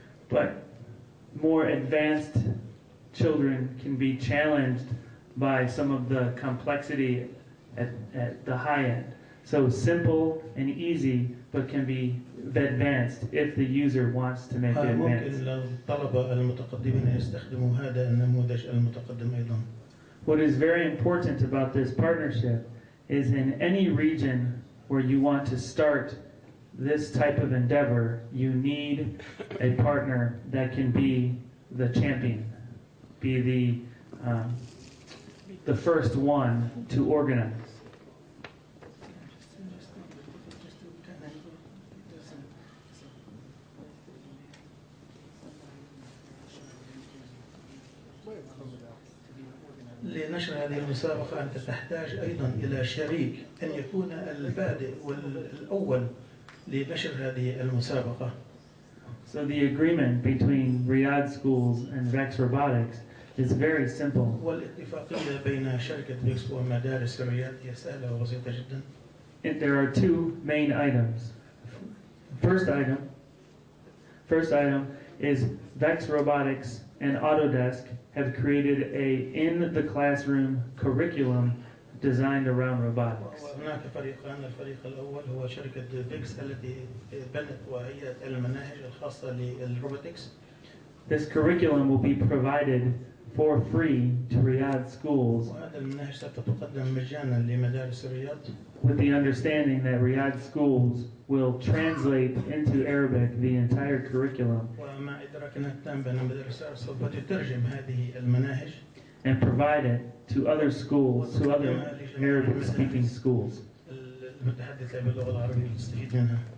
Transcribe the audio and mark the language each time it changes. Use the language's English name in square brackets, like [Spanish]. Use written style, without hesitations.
[English] But more advanced children can be challenged by some of the complexity at the high end. So simple and easy, but can be advanced if the user wants to make it advanced. [Arabic] ممكن للطلبة المتقدمين يستخدموا هذا النموذج المتقدم أيضا. [English] What is very important about this partnership is in any region where you want to start this type of endeavor, you need a partner that can be the champion, be the first one to organize. [Arabic] لنشر هذه المسابقة أنت تحتاج أيضا إلى شريك أن يكون البادئ والأول لنشر هذه المسابقة. [English] So the agreement between Riyadh schools and VEX Robotics is very simple. [Arabic] والاتفاقية بين شركة فيكس ومدارس الرياض هي سهلة وبسيطة جدا. [English] There are two main items. First item is VEX Robotics and Autodesk have created a in-the-classroom curriculum designed around robotics. [Arabic] وهناك فريقان، الفريق الأول هو شركة فيكس التي بنت وهيئت المناهج الخاصة للروبوتكس. [English] This curriculum will be provided for free to Riyadh schools [Arabic] وهذه المناهج ستقدم مجانا لمدارس الرياض. [English] with the understanding that Riyadh schools will translate into Arabic the entire curriculum [Arabic] ومع إدراكنا التام بأن مدارس الرياض سوف تترجم هذه المناهج [English] and provide it to other schools, to other Arabic-speaking schools. [Arabic] المتحدثة باللغة العربية تستفيد منها.